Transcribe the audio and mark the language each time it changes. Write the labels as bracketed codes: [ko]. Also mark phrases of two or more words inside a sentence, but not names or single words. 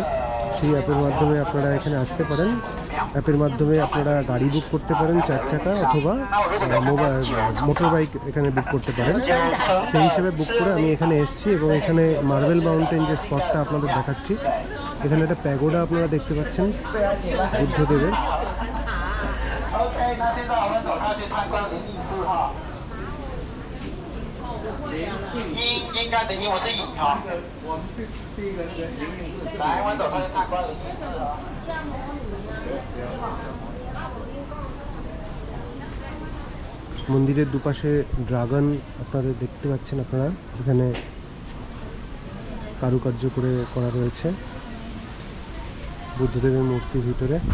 [bn] সেই অ্যাপের মাধ্যমে আপনারা এখানে আসতে পারেন। অ্যাপের মাধ্যমে আপনারা গাড়ি বুক করতে পারেন 4 চাকা, অথবা মোটর বাইক এখানে বুক করতে পারেন। সেই হিসেবে বুক করে আমি এখানে এসেছি এবং এখানে মার্বেল মাউন্টেন যে স্পটটা আপনাদের দেখাচ্ছি, এখানে একটা প্যাগোডা আপনারা দেখতে পাচ্ছেন বুদ্ধদেবের। 应该的音我是乙哈。 [zh] 来，我们走上去参观灵隐寺哈。 [bn] মন্দিরের দুপাশে ড্রাগন আপনাদের দেখতে পাচ্ছেন। আপনারা এখানে কারুকার্য করে করা রয়েছে বুদ্ধদেবের মূর্তির ভিতরে।